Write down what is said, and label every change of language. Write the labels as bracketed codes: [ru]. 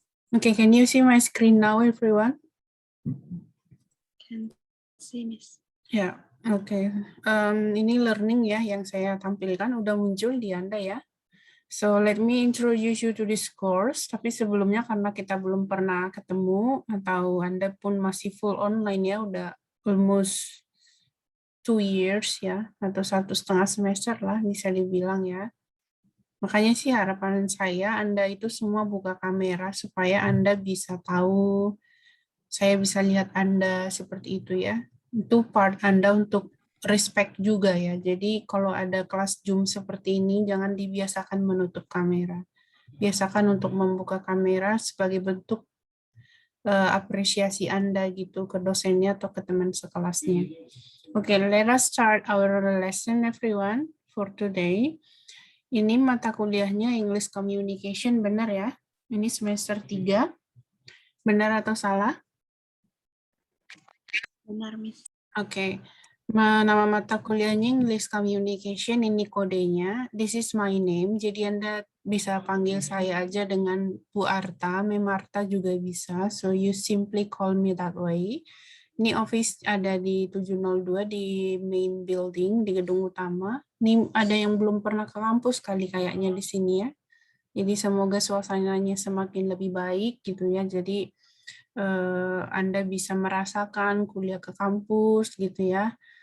[en] Okay, can you see my screen now, everyone? Can see, Miss. [id] Ya, oke. Ini learning ya yang saya tampilkan udah muncul di Anda ya. [en] So let me introduce you to this course. [id] Tapi sebelumnya karena kita belum pernah ketemu atau Anda pun masih full online ya, udah [en] almost 2 years [id] ya, atau 1,5 semester lah bisa dibilang ya. Makanya sih harapan saya Anda itu semua buka kamera supaya Anda bisa tahu, saya bisa lihat Anda seperti itu ya. Itu part Anda untuk respect juga ya. Jadi kalau ada kelas Zoom seperti ini, jangan dibiasakan menutup kamera. Biasakan untuk membuka kamera sebagai bentuk apresiasi Anda gitu ke dosennya atau ke teman sekelasnya. [en] Oke, let us start our lesson everyone for today. [id] Ini mata kuliahnya English Communication, benar ya? Ini semester 3. Benar atau salah? Benar, Miss. Oke. Nama mata kuliahnya English Communication, ini kodenya. [en] This is my name, [id] jadi Anda bisa panggil saya aja dengan Bu Arta, Mem Arta juga bisa. [en] So you simply call me that way. [id] Ini office ada di 702 di main building, di gedung utama. Ini ada yang belum pernah ke kampus kali kayaknya di sini ya. Jadi semoga suasananya semakin lebih baik gitu ya. Jadi Anda bisa merasakan kuliah ke kampus gitu ya.